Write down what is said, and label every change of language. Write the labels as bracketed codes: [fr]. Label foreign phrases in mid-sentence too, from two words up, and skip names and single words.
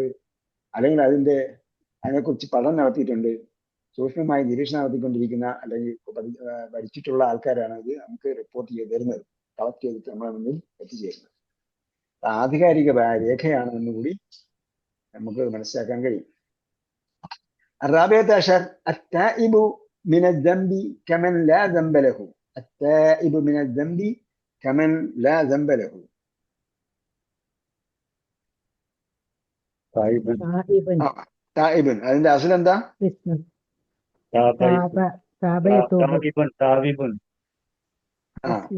[ml] അല്ലെങ്കിൽ അതിനെക്കുറിച്ച് പഠനം നടത്തിയിട്ടുണ്ട്. സൂക്ഷ്മമായി നിരീക്ഷണം നടത്തിക്കൊണ്ടിരിക്കുന്ന അല്ലെങ്കിൽ പഠിച്ചിട്ടുള്ള ആൾക്കാരാണ് ഇത് നമുക്ക് റിപ്പോർട്ട് ചെയ്ത് തരുന്നത്, കളക്ട് ചെയ്തിട്ട് നമ്മളെ മുന്നിൽ എത്തിച്ചേരുന്നത്. ആധികാരിക രേഖയാണ് എന്നുകൂടി നമുക്ക് മനസ്സിലാക്കാൻ കഴിയും. [ar] الرابعة عشر التائب من الذنب كمن لا ذنب له. التائب من الذنب كمن لا ذنب له. [ml] തായിബൻ തായിബൻ തായിബൻ അതിന്റെ അസുൽ എന്താ? വിഷ്ണു താബൈബൻ [ar] تاب يتوب [ml] താബിബൻ താബിബൻ ആ അസ്ലു